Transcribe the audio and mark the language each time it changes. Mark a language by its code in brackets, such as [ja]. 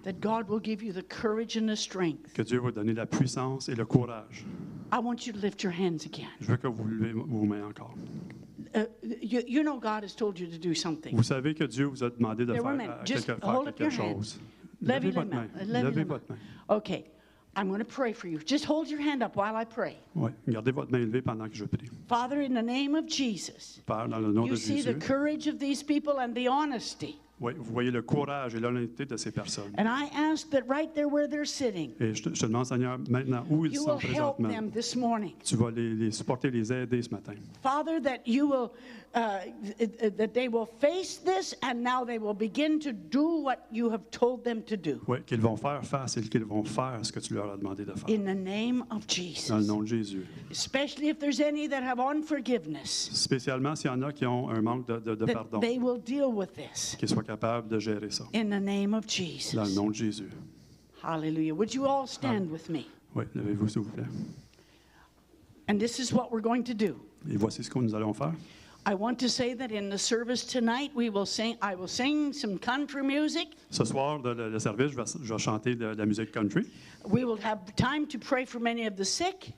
[en] That God will give you the courage and the strength. [fr] Que Dieu va donner la puissance et le courage. [en] I want you to lift your hands again. [fr] Je veux que vous levez vos mains encore. [en] You know God has told you to do something. [fr] Vous savez que Dieu vous a demandé de [en] There were [fr] faire, [en] men. Just [fr] faire [en] hold up [fr] quelque [en] your hands. [fr] chose. Levez Levez les votre mains. main. Levez Levez les votre main. [en] Okay. I'm going to pray for you. Just hold your hand up while I pray. [fr] Oui, gardez votre main levée pendant que je prie. [en] Father, in the name of Jesus, [fr] Père, dans le nom [en] you [fr] de [en] see the [fr] Jésus, [en] courage of these people and the honesty. [fr] oui, vous voyez le courage et l'honnêteté de ces personnes. [en] And I ask that right there where they're sitting, [fr] Et je te demande, Seigneur, maintenant, où ils [en] you [fr] sont [en] will help [fr] présentement, [en] them this morning. [fr] tu vas les supporter, les aider ce matin. [en] Father, that you will, that they will face this and now they will begin to do what you have told them to do. [fr] Oui, qu'ils vont faire face et qu'ils vont faire ce que tu leur as demandé de faire. [en] In the name of [fr] Dans le [en] Jesus. [fr] nom de Jésus. [en] Especially if there's any that have unforgiveness, [fr] Spécialement s'il y en a qui ont un manque de [en] that [fr] pardon, [en] they will deal with this. [fr] qu'ils soient capables de gérer ça. [en] In the name of [fr] Dans le [en] Jesus. [fr] nom de Jésus. [en] Hallelujah. Would you all stand with me? [fr] Oui, levez-vous s'il vous plaît. [en] And this is what we're going to do. [fr] Et voici ce que nous allons faire. [en] I want to say that in the service tonight, I will sing some country music. [fr] Ce soir, dans le service, je vais chanter de la musique country. [en] We will have time to pray for many of the sick.